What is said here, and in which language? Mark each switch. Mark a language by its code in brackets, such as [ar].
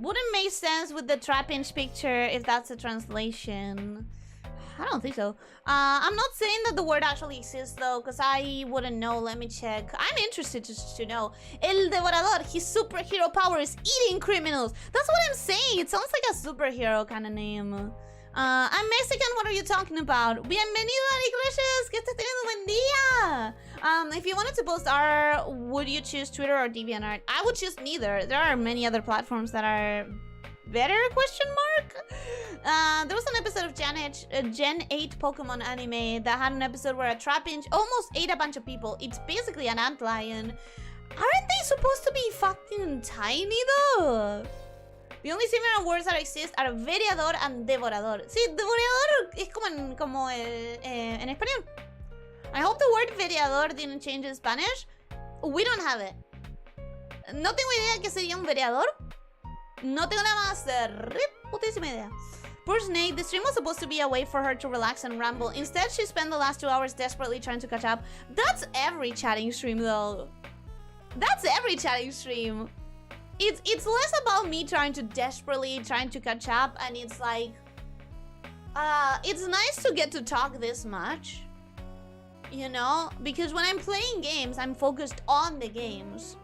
[en] Wouldn't make sense with the trap-inch picture if that's a translation. I don't think so. I'm not saying that the word actually exists though, because I wouldn't know. Let me check. I'm interested to know. El Devorador, his superhero power is eating criminals. That's what I'm saying. It sounds like a superhero kind of name. I'm Mexican, what are you talking about? [es] Bienvenido, Ariglesias, que estés teniendo un buen día. [en] If you wanted to post art, would you choose Twitter or DeviantArt? I would choose neither. There are many other platforms that are better, question mark? There was an episode of Gen 8 Pokemon anime that had an episode where a trap-inch almost ate a bunch of people. It's basically an antlion. Aren't they supposed to be fucking tiny though? The only similar words that exist are veriador and devorador. [es] Sí, devorador es como en español. [en] I hope the word veriador didn't change in Spanish. We don't have it. [es] No tengo idea que sería un veriador. No tengo nada más putísima idea. [en] Poor Snake, the stream was supposed to be a way for her to relax and ramble. Instead, she spent the last 2 hours desperately trying to catch up. That's every chatting stream though. That's every chatting stream. It's less about me trying to catch up, and it's like it's nice to get to talk this much, you know, because when I'm playing games, I'm focused on the games.